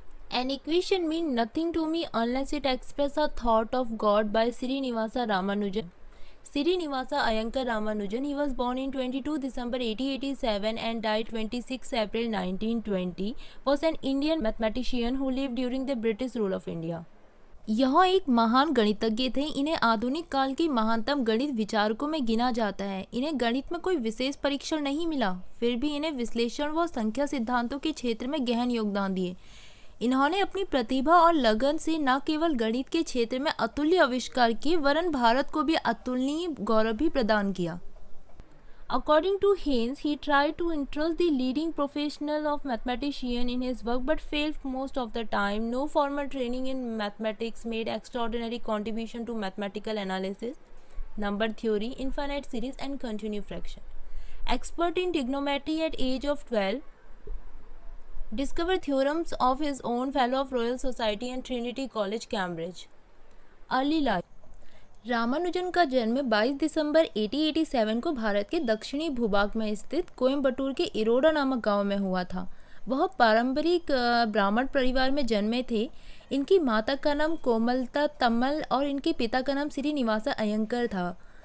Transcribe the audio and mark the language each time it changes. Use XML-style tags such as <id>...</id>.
<en>An equation means nothing to me unless it expresses a thought of God by Srinivasa Ramanujan. Srinivasa Iyengar Ramanujan, he was born in 22 December 1887 and died 26 April 1920, was an Indian mathematician who lived during the British rule of India.</en> <hi>यह एक महान गणितज्ञ थे। इन्हें आधुनिक काल के महानतम गणित विचारकों में गिना जाता है। इन्हें गणित में कोई विशेष परीक्षण नहीं मिला, फिर भी इन्हें विश्लेषण व संख्या सिद्धांतों के क्षेत्र में गहन योगदान दिए। इन्होंने अपनी प्रतिभा और लगन से न केवल गणित के क्षेत्र में अतुल्य आविष्कार किए, वरन भारत को भी अतुलनीय गौरव भी प्रदान किया।</hi> <en>According to Haynes, he tried to interest the leading professional of mathematician in his work but failed most of the time. No formal training in mathematics made extraordinary contribution to mathematical analysis, number theory, infinite series and continued fraction. Expert in trigonometry at age of 12, discovered theorems of his own, fellow of Royal Society and Trinity College, Cambridge. Early life.</en> <hi>Ramanujan का जन्म 22 दिसंबर 1887 को भारत के दक्षिणी भूभाग में स्थित कोयम्बटूर के इरोडा नामक गांव में हुआ था। वह पारंपरिक ब्राह्मण परिवार में जन्मे थे। इनकी माता का नाम कोमलता तम्मल और इनके पिता का नाम श्रीनिवासा अयंकर था।</hi>